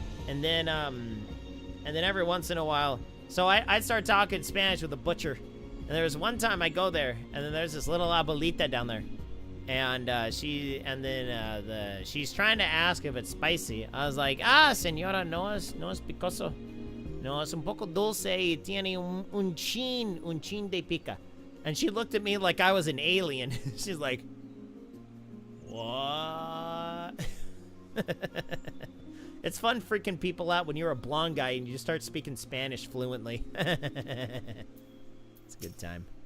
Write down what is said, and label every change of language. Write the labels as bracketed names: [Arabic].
[English] And then every once in a while, so I'd start talking Spanish with the butcher. And there was one time I go there, and then there's this little abuelita down there. And she's trying to ask if it's spicy. I was like, [Spanish] señora, no es picoso. No, es un poco dulce y tiene un chin de pica. [English] And she looked at me like I was an alien. She's like, what? It's fun freaking people out when you're a blonde guy and you start speaking Spanish fluently. It's a good time.